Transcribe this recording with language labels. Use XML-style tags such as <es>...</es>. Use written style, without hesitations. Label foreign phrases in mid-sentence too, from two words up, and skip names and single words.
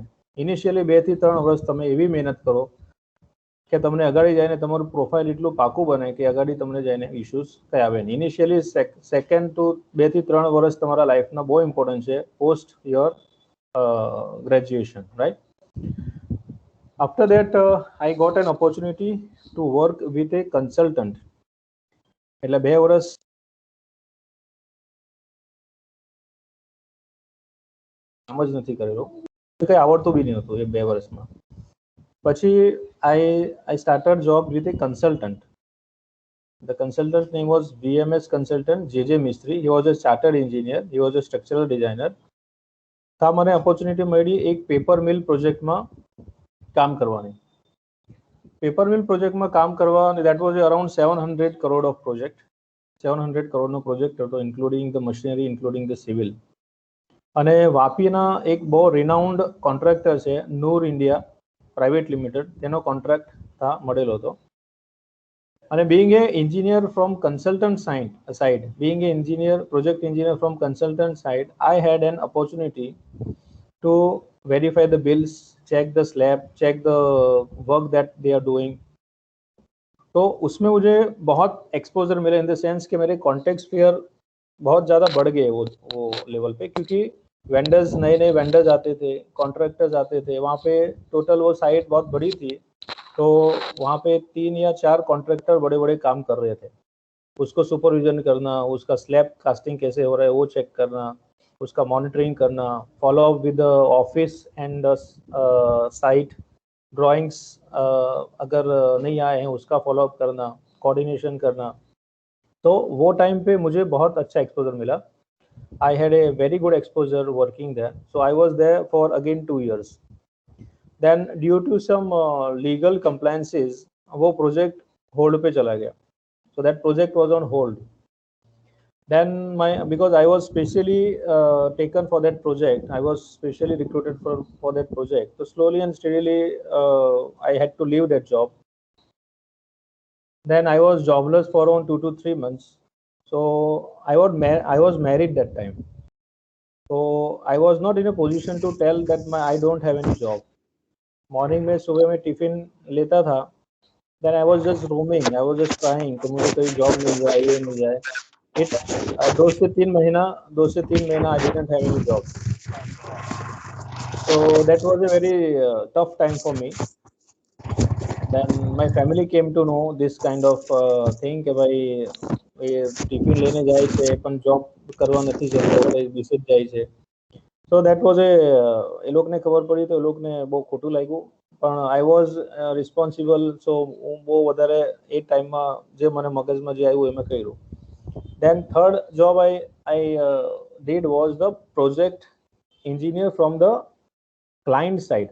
<gu>ઇનિશિયલી 2 થી 3 વર્ષ તમે એવી મહેનત કરો કે તમને અગાડી જઈને તમારું પ્રોફાઇલ એટલું પાકું બને કે અગાડી તમને જઈને ઇશ્યુઝ કંઈ આવે નહીં. ઇનિશિયલી</gu> <en>second to</en> <gu>2 થી 3 વર્ષ તમારા લાઈફના બહુ ઇમ્પોર્ટન્ટ છે</gu> <en>post your graduation,</en> <gu>રાઈટ?</gu> <en>After that, I got an opportunity to work with a consultant.</en> <gu>એટલે 2 વર્ષ કામ જ નથી કરેલો, કંઈ આવડતું બી નહીં હતું એ 2 વર્ષમાં.</gu> <en>પછી I started job with a consultant. The consultant's name was VMS consultant JJ Mistry. He was a chartered engineer. He was a structural designer.</en> <gu>તા મને ઓપોર્ચ્યુનિટી મળી એક</gu> <en>paper mill</en> <gu>પ્રોજેક્ટમાં કામ કરવાની.</gu> <en>paper mill</en> <gu>પ્રોજેક્ટમાં કામ કરવા, અને</gu> <en>that was around 700 crore of project.</en> <gu>700 કરોડનો પ્રોજેક્ટ હતો,</gu> <en>including the machinery, including the civil.</en> <gu>અને વાપીના એક બહુ</gu> <en>renowned contractor</en> <gu>છે નૂર ઇન્ડિયા પ્રાઇવેટ લિમિટેડ, તેનો કોન્ટ્રાક્ટ તા મળેલો હતો.</gu> <en>અને being a engineer from consultant side, being an engineer, project engineer from consultant side, I had an opportunity to verify the bills, check the slab, check the work that they are doing.</en> <hi>तो उसमें मुझे बहुत एक्सपोजर मिला,</hi> <en>in the sense</en> <hi>कि मेरे</hi> <en>contact sphere</en> <hi>बहुत ज़्यादा बढ़ गए वो लेवल पे, क्योंकि वेंडर्स, नए नए वेंडर्स आते थे, कॉन्ट्रैक्टर्स आते थे वहाँ पे. टोटल वो साइट बहुत बड़ी थी, तो वहाँ पे 3 या 4 कॉन्ट्रैक्टर बड़े बड़े काम कर रहे थे. उसको सुपरविजन करना, उसका</hi> <en>slab casting</en> <hi>कैसे हो रहा है वो चेक करना, उसका मॉनिटरिंग करना,</hi> <en>follow up with office and site drawings,</en> <hi>अगर नहीं आए हैं उसका</hi> <en>follow up</en> <hi>करना, कोऑर्डिनेशन करना. तो वो टाइम पे मुझे बहुत अच्छा एक्सपोजर मिला.</hi> <en>I had a very good exposure working there. So I was there for again 2 years. Then due to some legal compliances,</en> <hi>वो project hold पे चला गया.</hi> <en>So that project was on hold. Then because I was specially taken for that project, I was specially recruited for that project. So slowly and steadily I had to leave that job. Then I was jobless for around 2 to 3 months. So I was married that time. So I was not in a position to tell that I don't have any job.</en> <hi>मॉर्निंग में सुबह में टिफिन लेता था.</hi> <en>then I was just roaming, I was just trying</en> <hi>कि मुझे कोई जॉब मिल जाए, ये मिल जाए.</hi> <en>इट</en> <hi>2 से 3 महीना</hi> <en>I didn't have any job. So that was a very tough time for me. Then my family came to know this kind of thing</en> <gu>કે ભાઈ એ ટિફિન લઈને જાય છે પણ જોબ કરવા નથી જતો, કઈ વિશે જાય છે.</gu> <en>So that was</en> <gu>એ લોકોને ખબર પડી તો એ લોકોને બહુ ખોટું લાગ્યું.</gu> <en>પણ I was responsible.</en> <gu>સો હું બહુ વધારે એ ટાઈમમાં જે મને મગજમાં જે આવ્યું એ મેં કર્યું.</gu> <en>Then third job I did was the project engineer from the client side.</en>